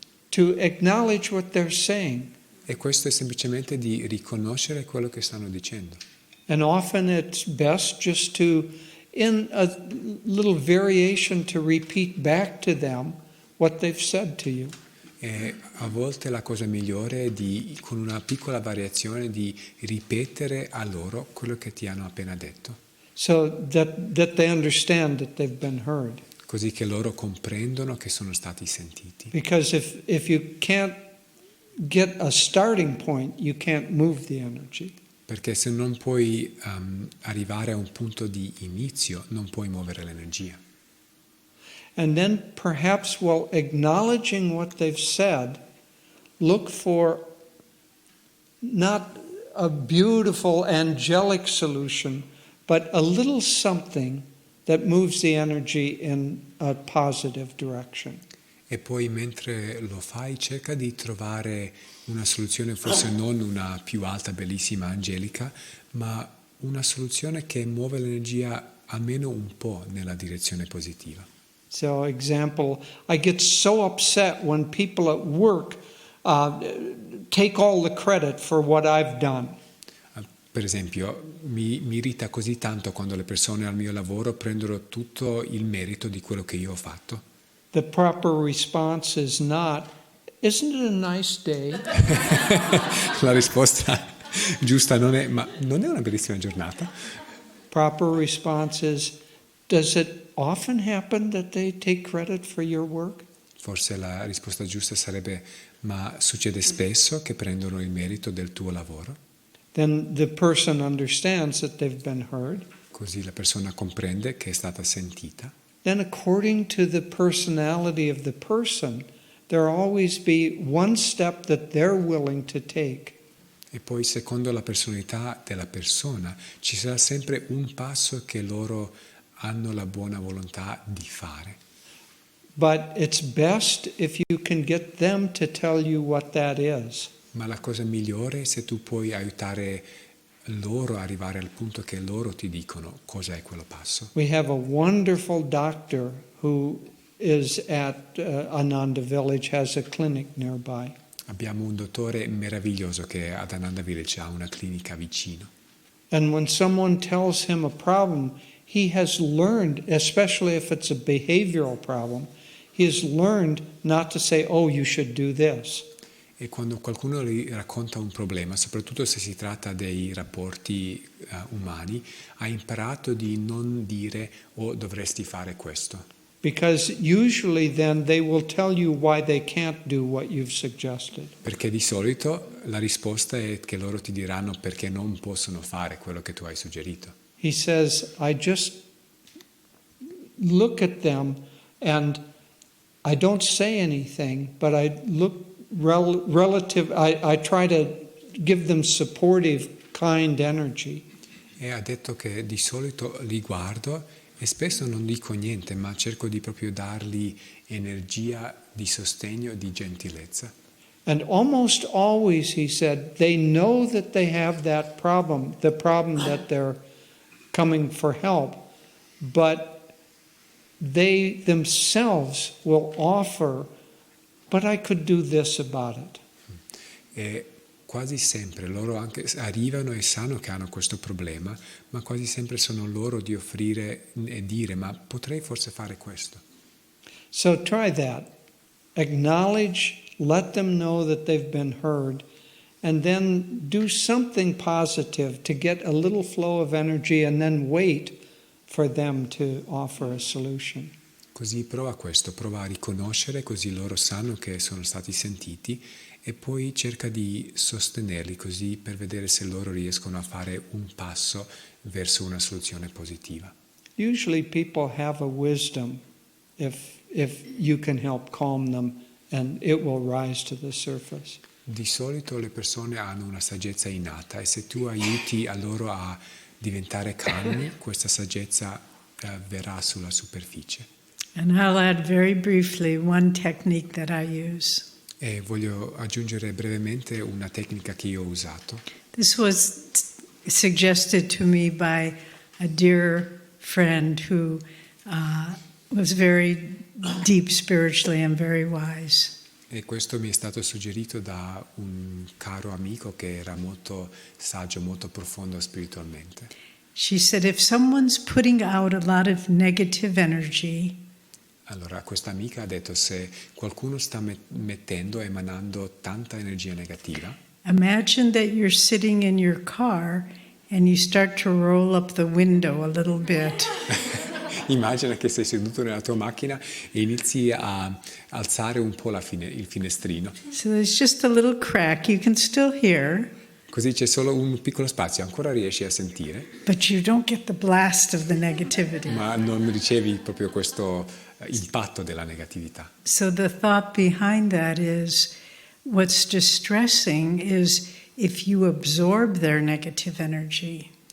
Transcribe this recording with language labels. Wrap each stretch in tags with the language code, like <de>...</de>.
<en>To acknowledge what they're saying.</en> <it>E questo è semplicemente di riconoscere quello che stanno dicendo.</it> <en>And often it's best just to, in a little variation, to repeat back to them what they've said to you.</en> <it>E a volte la cosa migliore è con una piccola variazione, di ripetere a loro quello che ti hanno appena detto.</it> <en>So that they understand that they've been heard.</en> <it>Così che loro comprendono che sono stati sentiti.</it> <en>Because if you can't get a starting point, you can't move the energy.</en> <it>Perché se non puoi arrivare a un punto di inizio, non puoi muovere l'energia.</it> <en>And then perhaps while acknowledging what they've said, look for not a beautiful angelic solution, but a little something that moves the energy in a positive direction.</en> <it>E poi mentre lo fai cerca di trovare una soluzione, forse non una più alta, bellissima, angelica, ma una soluzione che muove l'energia almeno un po' nella direzione positiva.</it> <en>So, example, I get so upset when people at work take all the credit for what I've done.</en> <it>Per esempio, mi irrita così tanto quando le persone al mio lavoro prendono tutto il merito di quello che io ho fatto.</it> <en>The proper response is not, isn't it a nice day?</en> <it>La risposta giusta non è, ma non è una bellissima giornata?</it> <en>Proper response is, does it often happen that they take credit for your work?</en> <it>Forse la risposta giusta sarebbe, ma succede spesso che prendono il merito del tuo lavoro?</it> <en>Then the person understands that they've been heard.</en> <it>Così la persona comprende che è stata sentita.</it> <en>Then according to the personality of the person, there'll always be one step that they're willing to take.</en> <it>E poi secondo la personalità della persona ci sarà sempre un passo che loro hanno la buona volontà di fare.</it> <en>But it's best if you can get them to tell you what that is.</en> <it>Ma la cosa migliore è se tu puoi aiutare loro a arrivare al punto che loro ti dicono cosa è quello passo.</it> <en>We have a wonderful doctor who is at Ananda Village, has a clinic nearby.</en> <it>Abbiamo un dottore meraviglioso che ad Ananda Village ha una clinica vicino.</it> <en>And when someone tells him a problem, he has learned, especially if it's a behavioral problem, he has learned not to say, oh, you should do this.</en> <it>E quando qualcuno gli racconta un problema, soprattutto se si tratta dei rapporti umani, ha imparato di non dire "oh, dovresti fare questo",</it> <en>Because usually then they will tell you why they can't do what you've suggested.</en> <it>perché di solito la risposta è che loro ti diranno perché non possono fare quello che tu hai suggerito.</it> <en>He says, I just look at them and I don't say anything, but I look relative, I try to give them supportive, kind energy.</en> <it>E ha detto che di solito li guardo e spesso non dico niente, ma cerco di proprio dargli energia di sostegno e di gentilezza.</it> <en>And almost always, he said, they know that they have that problem, the problem that they're coming for help, but they themselves will offer, but I could do this about it.</en> <it>E quasi sempre loro anche arrivano e sanno che hanno questo problema, ma quasi sempre sono loro di offrire e dire ma potrei forse fare questo.</it> <en>So try that. Acknowledge, let them know that they've been heard, and then do something positive to get a little flow of energy and then wait for them to offer a solution.</en> <it>Così prova questo, prova a riconoscere così loro sanno che sono stati sentiti e poi cerca di sostenerli così per vedere se loro riescono a fare un passo verso una soluzione positiva.</it> <en>Usually people have a wisdom if you can help calm them and it will rise to the surface.</en> <it>Di solito le persone hanno una saggezza innata e se tu aiuti a loro a diventare calmi, questa saggezza verrà sulla superficie.</it> <en>And I'll add very briefly one technique that I use.</en> <it>E voglio aggiungere brevemente una tecnica che io ho usato.</it> <en>This was suggested to me by a dear friend who was very deep spiritually and very wise.</en> <it>E questo mi è stato suggerito da un caro amico che era molto saggio, molto profondo spiritualmente.</it> <en>She said, if someone's putting out a lot of negative energy,</en> <it>Allora, questa amica ha detto se qualcuno sta mettendo, emanando tanta energia negativa,</it> <en>imagine that you're sitting in your car and you start to roll up the window a little bit.</en> <it>immagina che sei seduto nella tua macchina e inizi a alzare un po' il finestrino.</it> <en>So there's just a little crack. You can still hear,</en> <it>Così c'è solo un piccolo spazio, ancora riesci a sentire,</it> <en>but you don't get the blast of the negativity.</en> <it>ma non ricevi proprio questo impatto della negatività.</it> <en>So the thought behind that is, what's distressing is if you absorb their negative energy.</en>